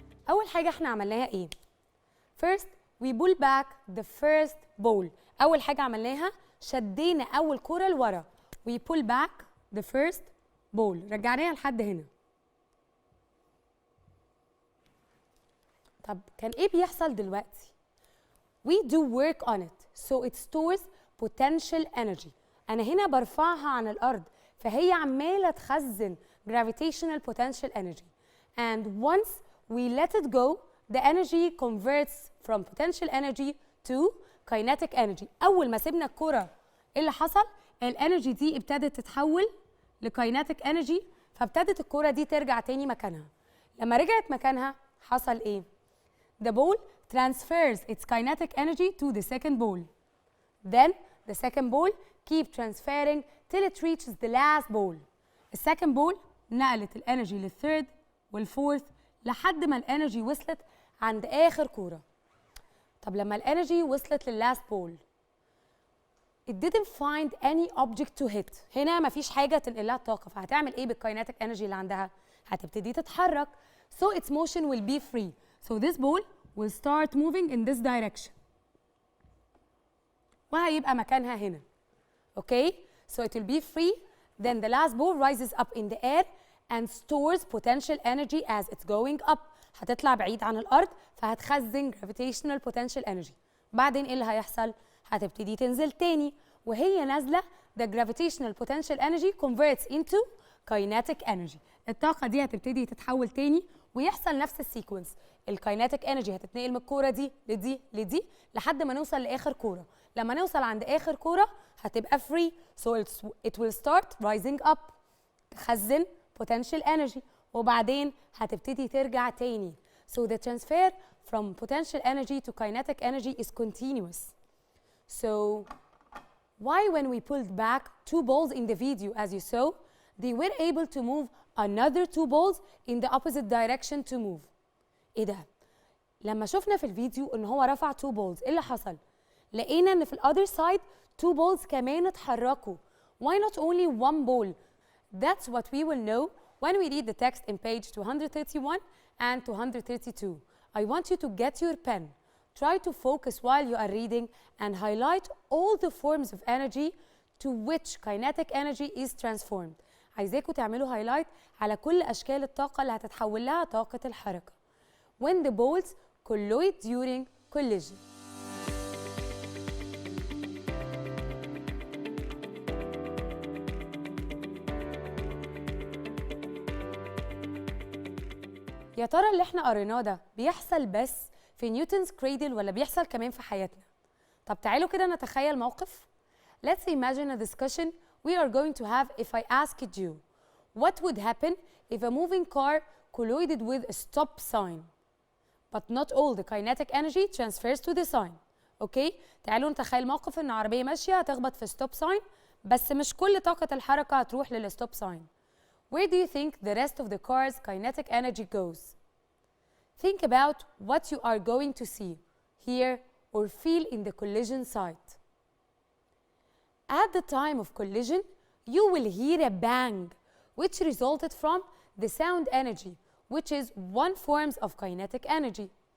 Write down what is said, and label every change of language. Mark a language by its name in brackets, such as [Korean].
[Arabic] أول حاجة احنا عملناها ايه؟ [English] First we pull back the first ball. [Arabic] أول حاجة عملناها شدينا أول كرة لورا. [English] We pull back the first ball. [Arabic] رجعناها لحد هنا. طب كان ايه بيحصل دلوقتي؟ [English] We do work on it so it stores potential energy. [Arabic] أنا هنا برفعها عن الأرض فهي عمالة تخزن [English] gravitational potential energy. And once we let it go, the energy converts from potential energy to kinetic energy. [Arabic] أول ما سيبنا الكرة إيه اللي حصل؟ الانرجي دي ابتدت تتحول لكايناتيك انرجي فابتدت الكرة دي ترجع تاني مكانها. لما رجعت مكانها حصل إيه؟ [English] The ball transfers its kinetic energy to the second ball. Then the second ball keep transferring till it reaches the last ball. [Arabic] السكند بول نقلت الانرجي للثيرد والفورث لحد ما الانرجي وصلت عند اخر كوره. طب لما الانرجي وصلت لللاست بول [English] it didn't find any object to hit. [Arabic] هنا مفيش حاجه تنقل لها الطاقه فهتعمل ايه بالكايناتيك انرجي اللي عندها؟ هتبتدي تتحرك. [English] So its motion will be free. So this ball will start moving in this direction. [Arabic] وهيبقى مكانها هنا. [English] Okay? So it will be free. Then the last ball rises up in the air and stores potential energy as it's going up. [Arabic] هتطلع بعيد عن الأرض فهتخزن [English] gravitational potential energy. [Arabic] بعدين إيه اللي هيحصل؟ هتبتدي تنزل تاني وهي نازلة [English] the gravitational potential energy converts into kinetic energy. [Arabic] الطاقة دي هتبتدي تتحول تاني ويحصل نفس السيكونس. الكايناتيك انرجي هتتنقل من الكوره دي لدي لدي لحد ما نوصل لاخر كوره. لما نوصل عند اخر كوره هتبقى [English] free so it will start rising up [Arabic] تخزن potential energy وبعدين هتبتدي ترجع تاني. [English] So the transfer from potential energy to kinetic energy is continuous. So why when we pulled back 2 balls in the video as you saw they were able to move another 2 balls in the opposite direction to move. ايه ده؟ لما شفنا في الفيديو ان هو رفع 2 balls ايه اللي حصل؟ لقينا ان في الother side 2 balls كمان اتحركوا. Why not only 1 ball? That's what we will know when we read the text in page 231 and 232. I want you to get your pen. Try to focus while you are reading and highlight all the forms of energy to which kinetic energy is transformed. [Arabic] عايزاكم تعملوا highlight على كل أشكال الطاقة اللي هتتحول لها طاقة الحركة. [English] When the balls colloid during collision. [Arabic] يا ترى اللي احنا قريناه ده بيحصل بس في نيوتنز كريدل ولا بيحصل كمان في حياتنا؟ طب تعالوا كده نتخيل موقف. [English] Let's imagine a discussion we are going to have if I asked you what would happen if a moving car collided with a stop sign but not all the kinetic energy transfers to the sign. [Arabic] اوكي؟ تعالوا نتخيل موقف ان عربية ماشية هتخبط في stop sign بس مش كل طاقة الحركة هتروح للstop sign. [English] Where do you think the rest of the car's kinetic energy goes? Think about what you are going to see, hear, or feel in the collision site. At the time of collision, you will hear a bang, which resulted from the sound energy, which is one form of kinetic energy.